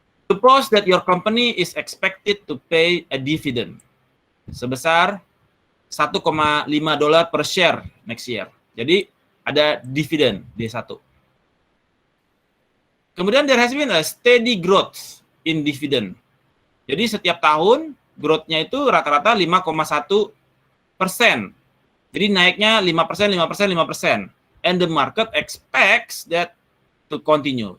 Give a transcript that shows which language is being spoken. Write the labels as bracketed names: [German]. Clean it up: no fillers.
[English] Suppose that your company is expected to pay a dividend sebesar $1,5 per share next year. [Indonesian] Jadi ada dividen D1. [English] Kemudian there has been a steady growth in dividend. [Indonesian] Jadi setiap tahun growth-nya itu rata-rata 5,1%. Jadi naiknya 5%, 5%, 5%. [English] And the market expects that to continue.